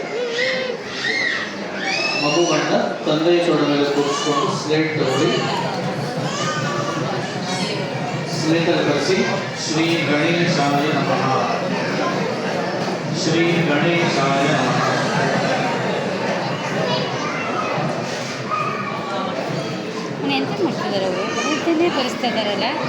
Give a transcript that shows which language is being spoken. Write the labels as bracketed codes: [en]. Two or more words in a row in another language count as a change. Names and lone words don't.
[kn] ಮಗುವನ್ನು ತಂದೆಯ ತೊಡೆ ಮೇಲೆ ಕೂರಿಸ್ಕೊಂಡು ಸ್ಲೇಟ್ ತಗೊಳ್ಳಿ. ಸ್ಲೇಟಲ್ಲಿ ಬರೆಸಿ. [sa] ಶ್ರೀ ಗಣೇಶಾಯ ನಮಃ. ಶ್ರೀ ಗಣೇಶಾಯ ನಮಃ. [kn] ಎಂತ ಮಾಡ್ತಿದ್ದಾರೆ ಅವರು? ಇದನ್ನೇ ತೋರಿಸ್ತಾ ಇದ್ದಾರಲ್ಲ.